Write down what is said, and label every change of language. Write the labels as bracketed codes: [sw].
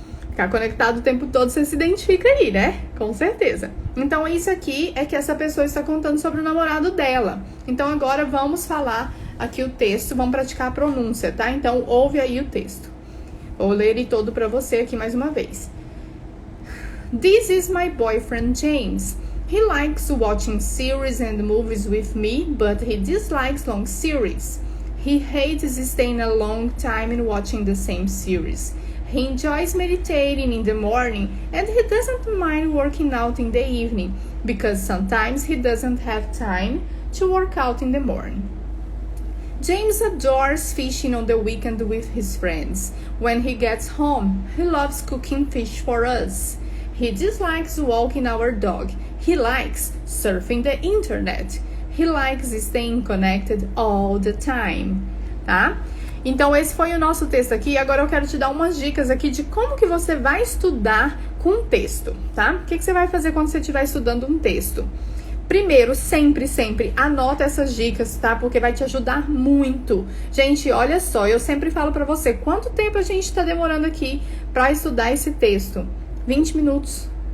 [pt] Ficar conectado o tempo todo, você se identifica aí, né? Com certeza. Então, isso aqui é que essa pessoa está contando sobre o namorado dela. Então, agora vamos falar aqui o texto, vamos praticar a pronúncia, tá? Então, ouve aí o texto. Vou ler ele todo para você aqui mais uma vez. [en] This is my boyfriend James. He likes watching series and movies with me, but he dislikes long series. He hates staying a long time and watching the same series. He enjoys meditating in the morning and he doesn't mind working out in the evening because sometimes he doesn't have time to work out in the morning. James adores fishing on the weekend with his friends. When he gets home, he loves cooking fish for us. He dislikes walking our dog. He likes surfing the internet. He likes staying connected all the time, tá? [pt] Então, esse foi o nosso texto aqui. Agora eu quero te dar umas dicas aqui de como que você vai estudar com texto, tá? O que você vai fazer quando você estiver estudando um texto? Primeiro, sempre anota essas dicas, tá? Porque vai te ajudar muito. Gente, olha só, eu sempre falo pra você, quanto tempo a gente tá demorando aqui pra estudar esse texto? 20 minutos.